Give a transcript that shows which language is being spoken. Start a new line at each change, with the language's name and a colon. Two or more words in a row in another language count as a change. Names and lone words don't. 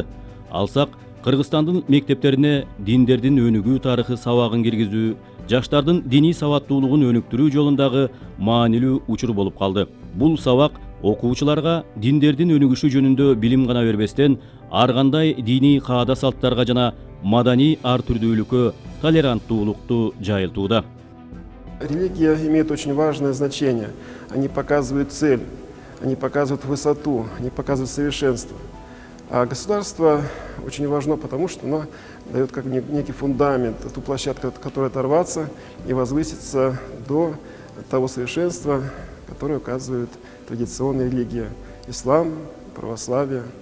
Kyrgyz: Алсак, Кыргызстандын мектептерине диндердин өнүгүү тарыхы сабагын киргизүү, жаштардын диний сабаттуулугун өнүктүрүү жолундагы маанилүү учур болуп калды. Бул сабак окуучуларга диндердин өнүгүшү жөнүндө билим гана бербестен, ар кандай диний каада салттарга жана маданий ар түрдүүлүккө толеранттуулукту жайылтууда.
Russian: Религия имеет очень важное значение. Они показывают цель, они показывают высоту, они показывают совершенство. А государство очень важно, потому что оно дает как некий фундамент, ту площадку, от которой оторваться и возвыситься до того совершенства, которое указывает традиционная религия – ислам, православие.